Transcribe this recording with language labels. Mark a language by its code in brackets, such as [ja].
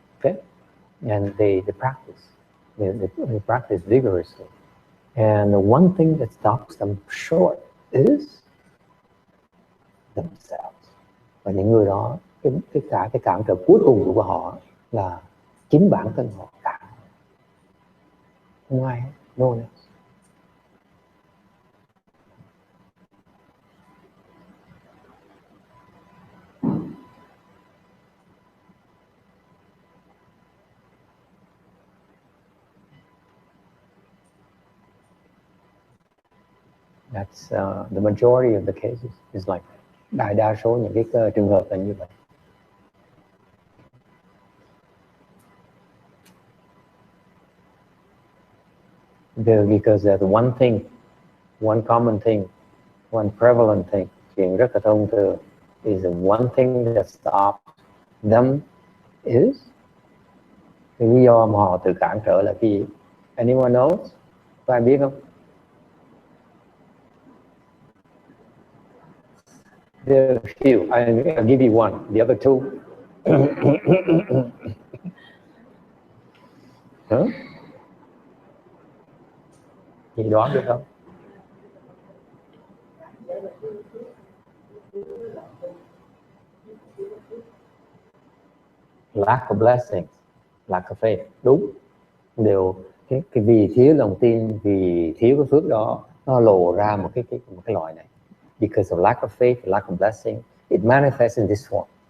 [en] Okay, and they practice, they practice vigorously, and the one thing that stops them short is themselves. [vi] Và những người đó, cái cản trở cuối cùng của họ là chính bản thân họ cả. Không ai hết, [en] no one else. That's the majority of the cases is like that. [vi] Đại đa số những cái trường hợp là như vậy. [en] Because the one thing, one common thing, one prevalent thing, [vi] chuyện rất là thông thường, [en] is the one thing that stops them is, [vi] cái lý do mà họ tự cản trở là cái gì? [en] Anyone knows? [vi] Có ai biết không? [en] There are a few. I'll give you one. The other two. Huh? [vi] Chị đoán được không? [en] Lack of blessings, lack of faith. [vi] Đúng. Đều cái vì thiếu lòng tin, vì thiếu cái phước đó, nó lộ ra một cái loại này. [en] Because of lack of faith, lack of blessing, it manifests in this form.